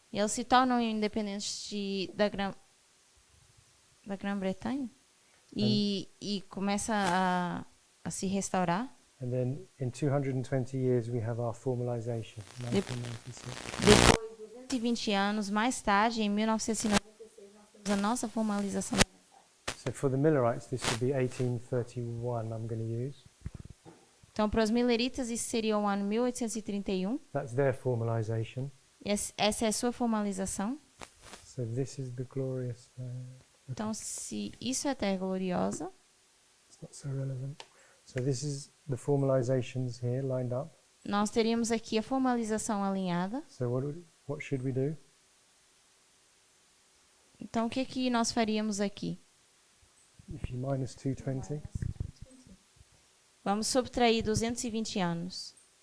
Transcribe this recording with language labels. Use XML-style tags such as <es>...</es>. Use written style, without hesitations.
<pt>eles se tornam independentes da Grã-Bretanha e começa a se restaurar.</pt> <en>And then in 220 years we have our formalization. 1996.</en> <pt>Depois de 220 anos mais tarde, em 1996, nós temos a nossa formalização.</pt> <en>So for the Millerites, this would be 1831. I'm going to use.</en> <pt>Então, para os Milleritas, isso seria o ano 1831.</pt> <en>That's their formalization.</en> <pt>Essa é a sua formalização.</pt> <en>So this is the glorious land.</en> <pt>Então, se isso é a Terra Gloriosa,</pt> <en>It's not so relevant. So this is the formalizations here lined up.</en> <pt>nós teríamos aqui a formalização alinhada.</pt> <en>So what should we do?</en> <pt>Então, o que nós faríamos aqui?</pt> <en>If you minus 220,</en> <pt>Vamos subtrair 220 anos.</pt>